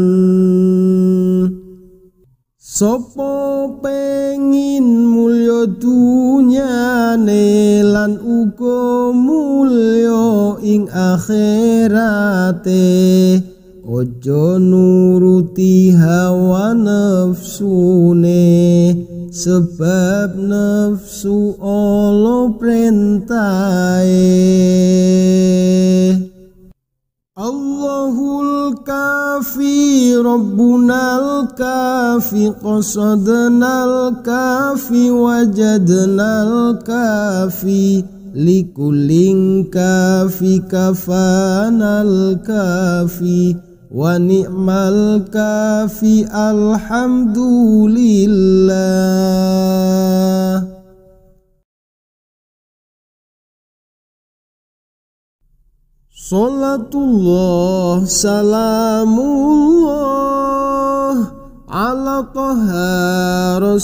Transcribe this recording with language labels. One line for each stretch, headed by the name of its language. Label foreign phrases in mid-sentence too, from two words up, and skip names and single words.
Javanese: Sopo pengin mulya dunyane lan uga mulya ing akhirate, ojo nuruti hawa nafsune, sebab nafsu ala perintahe.
Arabic: الله الكافي ربنا الكافي قصدنا الكافي وجدنا الكافي لكل كاف كفانا الكافي ونعم الكافي الحمد لله. صلاة الله سلام الله على طه